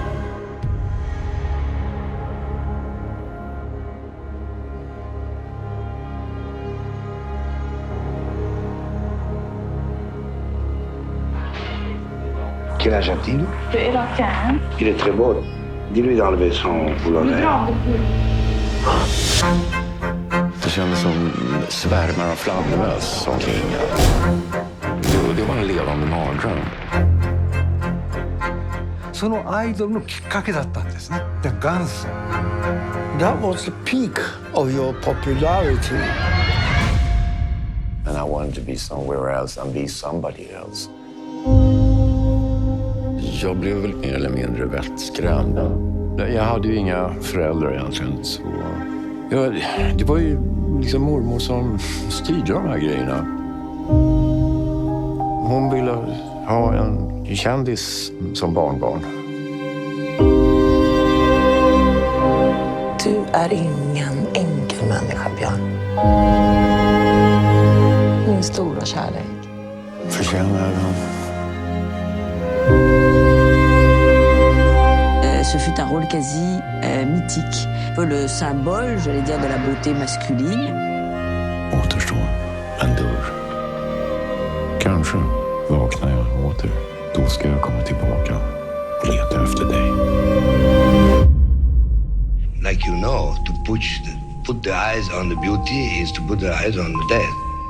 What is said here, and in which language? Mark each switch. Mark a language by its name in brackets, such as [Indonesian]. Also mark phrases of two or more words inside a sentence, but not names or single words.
[French] Quel âge a-t-il? Il a 15. Il est très beau. Dis-lui d'enlever son boulonnet. [Swedish] Det kändes som svärmar av fladdermöss omkring. Det var en levande mardröm. [Japanese] そのアイドルのきっかけだったんですね。で、元祖。 [English] That was the peak of your popularity. And I wanted to be somewhere else and be somebody else. [Swedish] Jag blev väl mer eller mindre vettskrämd. Jag hade ju inga föräldrar egentligen. Så det var ju liksom mormor som styrde de här grejerna. Hon ville ha en kändis som barnbarn. Du är ingen enkel människa, Björn. Min stora kärlek. Förtjänar den. [French] Ce fut un rôle quasi mythique. Le symbole, j'allais dire, de la beauté masculine. [Swedish] Återstår en dörr. Kanske vaknar jag åter. Då ska jag komma tillbaka och leta efter dig. [English] Like you know, to put the eyes on the beauty is to put the eyes on the dead.